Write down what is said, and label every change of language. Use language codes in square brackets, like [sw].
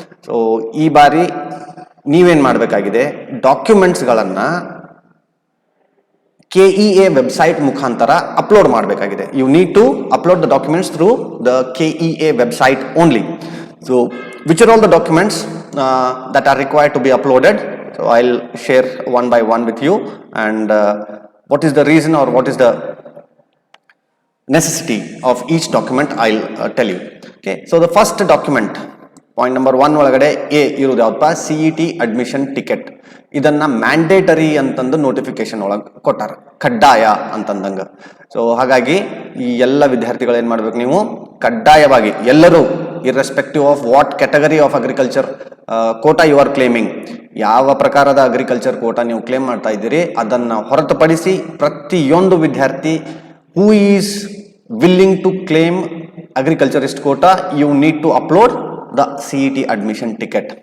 [kn] So ಈ ಬಾರಿ ನೀವೇನು ಮಾಡಬೇಕಾಗಿದೆ, ಡಾಕ್ಯುಮೆಂಟ್ಸ್ಗಳನ್ನು KEA ವೆಬ್ಸೈಟ್ ಮುಖಾಂತರ ಅಪ್ಲೋಡ್ ಮಾಡಬೇಕಾಗಿದೆ. [en] You need to upload the documents through the KEA website only. So which are all the documents that are required to be uploaded? So I'll share one by one with you, and what is the reason or what is the necessity of each document I'll tell you. Okay, so the first document, point number 1 [kn] ಒಳಗಡೆ A ಇರೋದು ಯಾವಪ್ಪ, [en] CET admission ticket. [kn] ಇದನ್ನ mandatory ಅಂತಂದು notification ಒಳಗೆ ಕೊಟ್ಟಾರ, ಕಡ್ಡಾಯ ಅಂತಂದಂಗ. So ಹಾಗಾಗಿ ಈ ಎಲ್ಲ ವಿದ್ಯಾರ್ಥಿಗಳು ಏನು ಮಾಡ್ಬೇಕು, ನೀವು ಕಡ್ಡಾಯವಾಗಿ ಎಲ್ಲರೂ [en] irrespective of what category of agriculture quota you are claiming, [kn] ಯಾವ ಪ್ರಕಾರದ ಅಗ್ರಿಕಲ್ಚರ್ ಕೋಟಾ ನೀವು ಕ್ಲೇಮ್ ಮಾಡ್ತಾ ಇದ್ದೀರಿ ಅದನ್ನು ಹೊರತುಪಡಿಸಿ ಪ್ರತಿಯೊಂದು ವಿದ್ಯಾರ್ಥಿ [en] Who is willing to claim agriculturist quota, you need to upload the CET admission ticket.